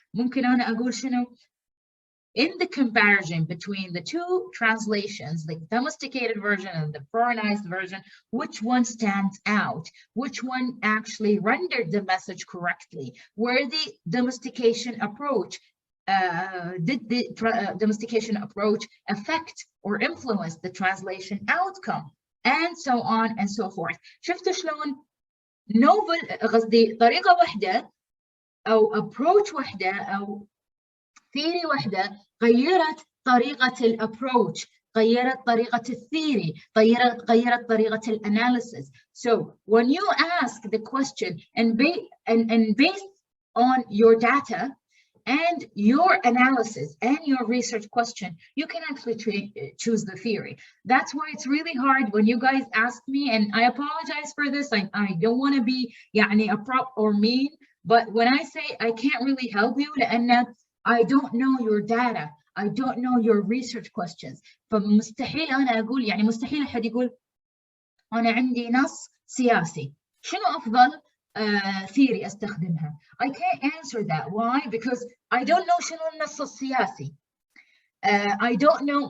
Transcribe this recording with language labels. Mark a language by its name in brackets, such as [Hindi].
[Arabic] ممكن أنا أقول شنو [English] in the comparison between the two translations, the domesticated version and the foreignized version, which one stands out? Which one actually rendered the message correctly? Where the domestication approach, did the domestication approach affect or influence the translation outcome? And so on and so forth. [Arabic] شفتوا شلون novel قصدي طريقة واحدة أو approach واحدة أو theory واحدة غيرت طريقة الابروach، غيرت طريقة الثيري، غيرت طريقة الاناليسيس. [English] So when you ask the question and based on your data and your analysis and your research question, you can actually choose the theory. That's why it's really hard when you guys ask me, and I apologize for this. I don't want to be يعني abrupt or mean, but when I say I can't really help you لأن I don't know your data, I don't know your research questions. [Arabic] فمستحيل أنا أقول يعني مستحيل أحد يقول أنا عندي نص سياسي شنو أفضل theory أستخدمها. [English] I can't answer that. Why? Because I don't know [Arabic] شنو النص السياسي. [English] I don't know.